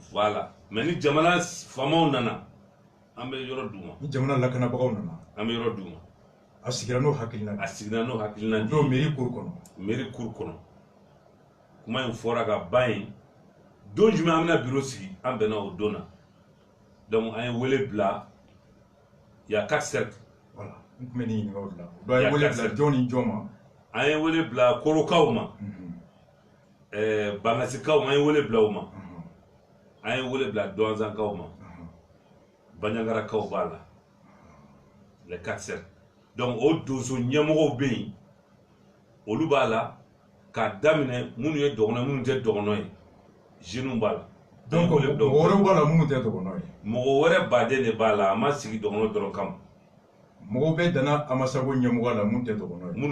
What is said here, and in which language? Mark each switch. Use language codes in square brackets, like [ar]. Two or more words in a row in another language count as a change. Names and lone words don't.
[fr] voilà mais [bm] ni jamana faamaw nana an bɛ yɔrɔ d'u ma ni jamana lakanabagaw nana an bɛ yɔrɔ d'u ma a sigira n'o hakilina n'o [fr] mairie cour kɔnɔ mairie cour [bm] kɔnɔ kuma in fɔra ka ban yen don jumɛn an bɛna bureau sigi an bɛnna o don na donc an ye wele bila [fr] il y a 4 cercles [bm] voilà n tun bɛ nin ɲininka o de la o don an ye wele bila jɔn ni jɔn ma an ye wele bila korokaw ma bangasikaw an ye wele bila o ma an ye wele bila dɔnzankaw ma Bandiagarakaw b'a la [fr] les 4 cercles [bm] donc o donso ɲɛmɔgɔw bɛ yen olu b'a la k'a daminɛ minnu ye dɔgɔnɔ minnu tɛ dɔgɔnɔ ye jeunes b'a la donc mɔgɔ wɛrɛw b'a la minnu tɛ dɔgɔnɔ ye mɔgɔ wɛrɛ baden de b'a la a ma sigi dɔgɔnɔ dɔrɔn kama mɔgɔw bɛ Dana Amasago ɲɛmɔgɔ la minnu tɛ dɔgɔnɔ ye